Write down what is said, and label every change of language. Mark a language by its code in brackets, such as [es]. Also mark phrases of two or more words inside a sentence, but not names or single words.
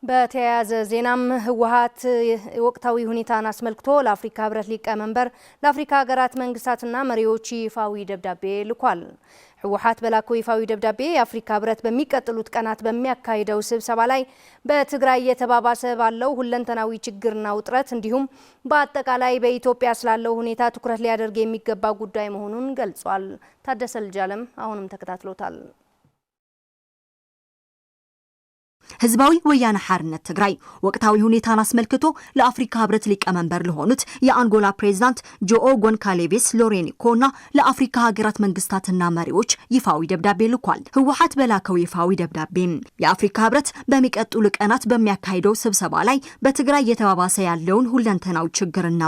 [am] በተያያዘ ዜናም ህወሓት ወቅታዊ ሁኔታን አስመልክቶ ለአፍሪካ ህብረት ሊቀመንበር ለአፍሪካ ሀገራት መንግስታትና መሪዎች ይፋዊ ደብዳቤ ልኳል። ህወሓት በላከው ይፋዊ ደብዳቤ የአፍሪካ ህብረት በሚቀጥሉት ቀናት በሚያካሂደው ስብሰባ ላይ በትግራይ የተባባሰ ባለው ሁለንተናዊ ችግርና ውጥረት እንዲሁም በአጠቃላይ በኢትዮጵያ ስላለው ሁኔታ ትኩረት ሊያደርግ የሚገባ ጉዳይ መሆኑን ገልጿል። ታደሰ ልጃለም አሁንም ተከታትሎታል። ህዝባዊ ወያነ ሓርነት ትግራይ ወቅታዊ ሁኔታን አስመልክቶ ለአፍሪካ ህብረት ሊቀመንበር ለሆኑት የአንጎላ ፕሬዝዳንት ጆኦ ጎንካሌቬስ ሎሬኒኮና ለአፍሪካ ሀገራት መንግስታትና መሪዎች ይፋዊ ደብዳቤ ልኳል። ህወሓት በላከው ይፋዊ ደብዳቤ የአፍሪካ ህብረት በሚቀጥሉ ቀናት በሚያካሂደው ስብሰባ ላይ በትግራይ የተባባሰ ያለውን ሁለንተናዊ ችግርና